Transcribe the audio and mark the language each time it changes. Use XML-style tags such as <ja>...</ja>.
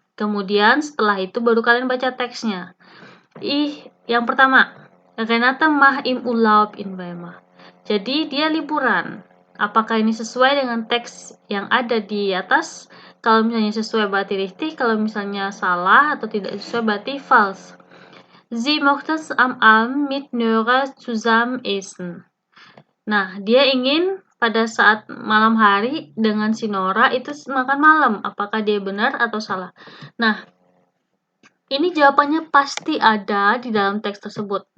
<id>Kemudian setelah itu baru kalian baca teksnya. Yang pertama,</id> <de>Renata mach im Urlaub in Weimar.</de> <id>Jadi dia liburan. Apakah ini sesuai dengan teks yang ada di atas? Kalau misalnya sesuai berarti richtig, kalau misalnya salah atau tidak sesuai berarti false.</id> <de>Sie möchte am Abend mit Nora zusammen essen.</de> <id>Nah, dia ingin pada saat malam hari dengan si Nora itu makan malam. Apakah dia benar atau salah? Nah, ini jawabannya pasti ada di dalam teks tersebut.</id>